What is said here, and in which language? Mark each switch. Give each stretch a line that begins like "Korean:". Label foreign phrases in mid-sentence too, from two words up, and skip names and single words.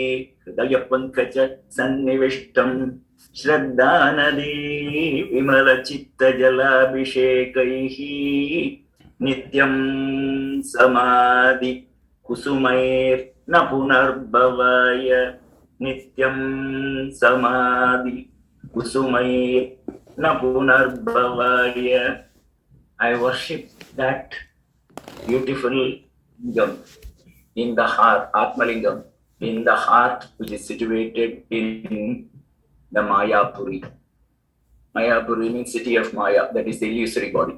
Sanskrit: Hridayapankaja Sannivishtam Shraddhanadi Vimalachitta Jalabhishekaihi Nityam Samadhi Kusumair Napunarbhavaya Nityam Samadhi Kusumair Napunarbhavaya.
English: I worship that beautiful lingam in the heart, Atmalingam, in the heart which is situated in the Mayapuri. Mayapuri means city of Maya, that is the illusory body.